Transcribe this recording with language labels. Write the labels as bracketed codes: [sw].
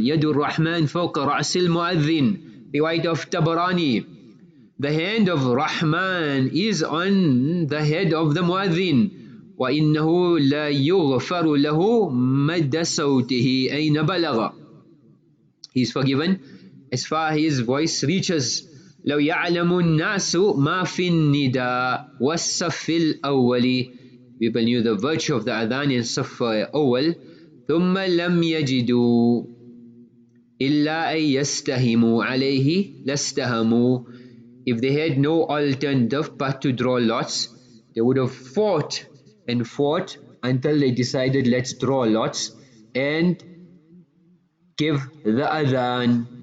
[ar] Yadur Rahman fawqa ra'sil muadhin. Riwayat of Tabrani. [en] The hand of Rahman is on the head of the muadhin. [ar] وَإِنَّهُ لَا يُغْفَرُ لَهُ مَدَّ صَوْتِهِ أَيْنَ بَلَغَ. [en] He is forgiven as far as his voice reaches. [ar] لو يعلم الناس ما في النداء والصف الأول. [en] People knew the virtue of the adhan in Saf Awwal. [ar] ثم لم يجدوا إِلَّا أَن يَسْتَهِمُوا عَلَيْهِ لَاسْتَهَمُوا. [en] If they had no alternative but to draw lots, they would have fought and fought until they decided, let's draw lots and give the adhan.